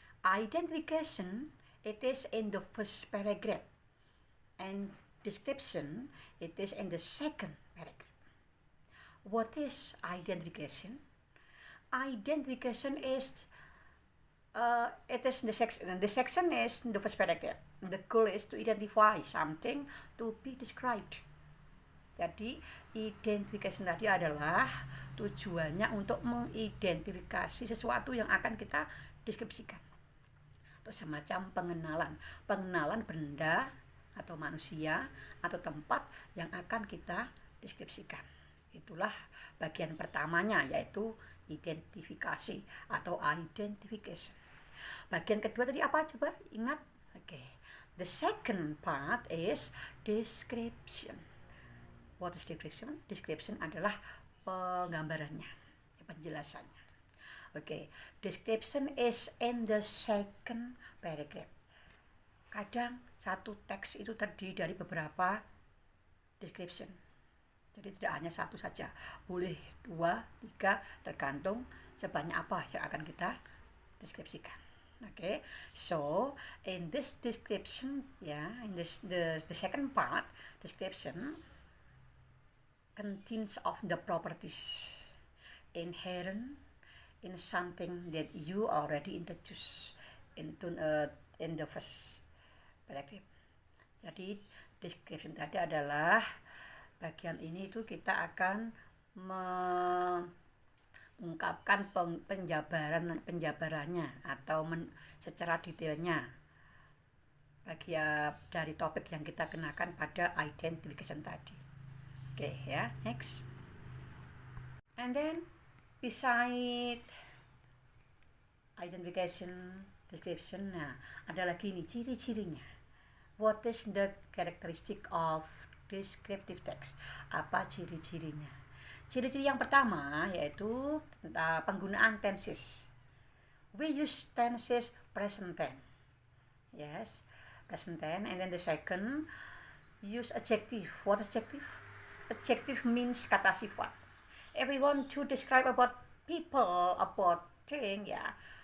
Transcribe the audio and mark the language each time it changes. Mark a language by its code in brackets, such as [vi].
[en] Identification, it is in the first paragraph, and description, it is in the second paragraph. What is identification? Identification is it is the section is the first paragraph. The goal is to identify something to be described. [id] Jadi identification tadi adalah tujuannya untuk mengidentifikasi sesuatu yang akan kita deskripsikan. Atau semacam pengenalan benda atau manusia atau tempat yang akan kita deskripsikan. Itulah bagian pertamanya, yaitu identifikasi atau identification. Bagian kedua tadi apa coba ingat? Okay. [en] The second part is description. What is description? [id] Description adalah penggambarannya, penjelasannya. Okay. [en] Description is in the second paragraph. [id] Kadang satu teks itu terdiri dari beberapa description. Jadi tidak hanya satu saja, boleh 2, 3, tergantung sebanyak apa yang akan kita deskripsikan. [en] Okay, so in this description, in this the second part, description contains of the properties inherent in something that you already introduced into in the first paragraph. [id] Jadi description tadi adalah bagian ini itu kita akan mengungkapkan penjabarannya atau secara detailnya bagian dari topik yang kita kenakan pada identification tadi. [en] Okay, ya, next. And then beside identification, description, [id] nah ada lagi nih ciri-cirinya. [en] What is the characteristic of descriptive text? [id] Apa ciri-cirinya? Ciri-ciri yang pertama yaitu penggunaan tenses. [en] We use tenses present tense. Yes, present tense. And then the second, use adjective. What is adjective? Adjective means [id] kata sifat. [en] if we want to describe about people, about thing, yeah.